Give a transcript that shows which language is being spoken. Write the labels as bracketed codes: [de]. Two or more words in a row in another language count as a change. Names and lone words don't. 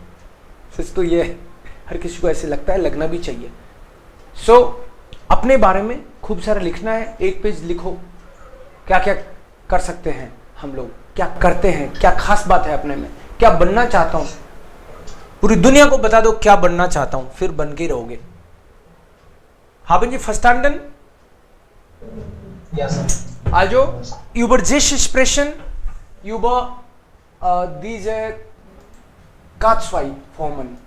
[hi] सच तो ये है, हर किसी को ऐसे लगता है, लगना भी चाहिए. सो अपने बारे में खूब सारा लिखना है. 1 पेज लिखो, क्या क्या कर सकते हैं हम लोग, क्या करते हैं, क्या खास बात है अपने में, क्या बनना चाहता हूं. पूरी दुनिया को बता दो क्या बनना चाहता हूं, फिर बन के रहोगे. [de] Haben Sie verstanden? Ja, sir. Also über diese sprechen, über diese K2 Formen.